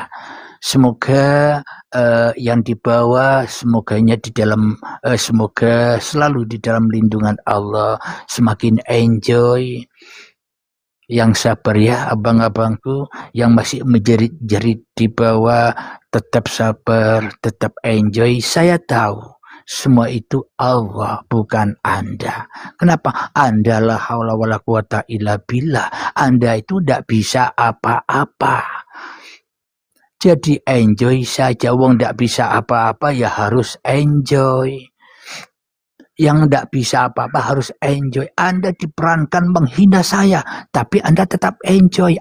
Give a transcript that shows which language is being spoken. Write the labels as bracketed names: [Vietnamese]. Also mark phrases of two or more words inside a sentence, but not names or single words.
[Indonesian] Semoga yang dibawa semoganya di dalam semoga selalu di dalam lindungan Allah, semakin enjoy. Yang sabar ya abang-abangku, yang masih menjerit-jerit di bawah, tetap sabar, tetap enjoy. Saya tahu semua itu Allah, bukan Anda. Kenapa? [Arabic] Anda لا حول ولا قوة إلا بالله. [Indonesian] Anda itu tidak bisa apa-apa. Jadi enjoy saja. Wong tidak bisa apa-apa ya harus enjoy. Yang tidak bisa apa-apa harus enjoy. Anda diperankan menghina saya, tapi Anda tetap enjoy.